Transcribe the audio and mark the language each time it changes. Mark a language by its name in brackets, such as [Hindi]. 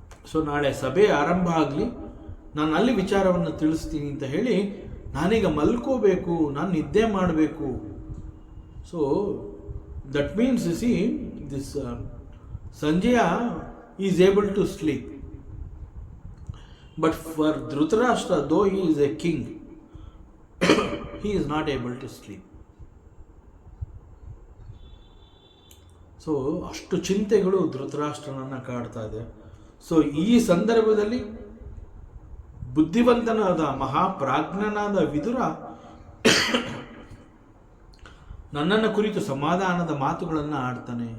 [Kannada] So ನಾಳೆ ಸಭೆ ಆರಂಭ ಆಗಲಿ, ನಾನು ಅಲ್ಲಿ ವಿಚಾರವನ್ನು ತಿಳಿಸ್ತೀನಿ ಅಂತ ಹೇಳಿ ನಾನೀಗ ಮಲ್ಕೋಬೇಕು, ನಾನು ನಿದ್ದೆ ಮಾಡಬೇಕು. [English] So that means this Sanjaya is able to sleep. But for Dhritarashtra, though he is a king, he is not able to sleep. [Kannada] So ಅಷ್ಟು ಚಿಂತೆಗಳು ಧೃತರಾಷ್ಟ್ರನನ್ನು ಕಾಡ್ತಾ ಇದೆ. ಸೊ ಈ ಸಂದರ್ಭದಲ್ಲಿ ಬುದ್ಧಿವಂತನಾದ ಮಹಾಪ್ರಾಜ್ಞನಾದ ವಿದುರ ನನ್ನನ್ನು ಕುರಿತು ಸಮಾಧಾನದ ಮಾತುಗಳನ್ನು ಆಡ್ತಾನೆ.